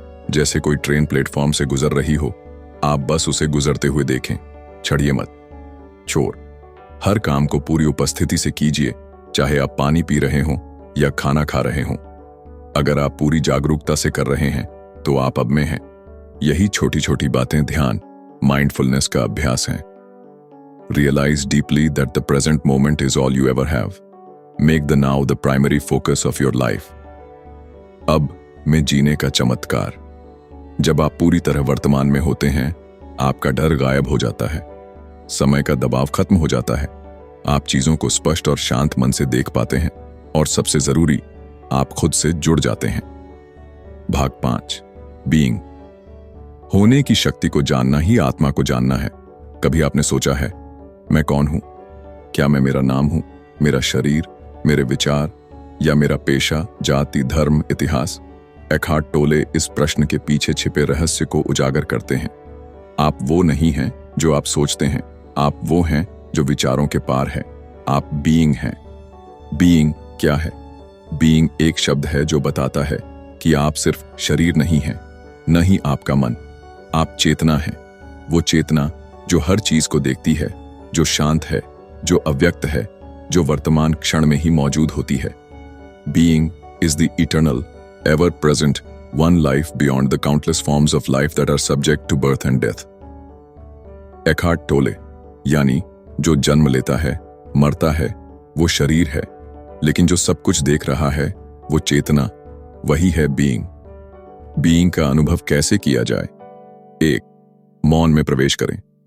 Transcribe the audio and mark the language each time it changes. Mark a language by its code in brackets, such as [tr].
[hi] जैसे कोई train platform से गुजर रही हो, आप बस उसे गुजरते हुए देखें, चढ़िए मत। चोर, हर काम को पूरी उपस्थिति से कीजिए, चाहे आप पानी पी रहे हों या खाना खा रहे हों। अगर आप पूरी जागरूकता से कर रहे हैं तो आप अब में हैं। यही छोटी छोटी बातें ध्यान, माइंडफुलनेस का अभ्यास हैं। [en] Realize deeply that the present moment is all you ever have. Make the now the primary focus of your life. [hi] अब में जीने का चमत्कार। जब आप पूरी तरह वर्तमान में होते हैं, आपका डर गायब हो जाता है, समय का दबाव खत्म हो जाता है, आप चीजों को स्पष्ट और शांत मन से देख पाते हैं, और सबसे जरूरी, आप खुद से जुड़ जाते हैं। भाग 5, बीइंग। होने की शक्ति को जानना ही आत्मा को जानना है। कभी आपने सोचा है, मैं कौन हूं? क्या मैं मेरा नाम हूं, मेरा शरीर, मेरे विचार, या मेरा पेशा, जाति, धर्म, इतिहास? एखार्ट टोले इस प्रश्न के पीछे छिपे रहस्य को उजागर करते हैं। आप वो नहीं हैं जो आप सोचते हैं, आप वो हैं जो विचारों के पार है। आप बीइंग हैं। बीइंग क्या है? बीइंग एक शब्द है जो बताता है कि आप सिर्फ शरीर नहीं हैं, न ही आपका मन। आप चेतना हैं। वो चेतना जो हर चीज को देखती है, जो शांत है, जो अव्यक्त है, जो वर्तमान क्षण में ही मौजूद होती है। [en] Being is the eternal, ever-present, one life beyond the countless forms of life that are subject to birth and death. [hi] एखार्ट टोले, यानी जो जन्म लेता है, मरता है, वो शरीर है, लेकिन जो सब कुछ देख रहा है, वो चेतना, वही है बीइंग। बीइंग का अनुभव कैसे किया जाए? 1. मौन में प्रवेश करें।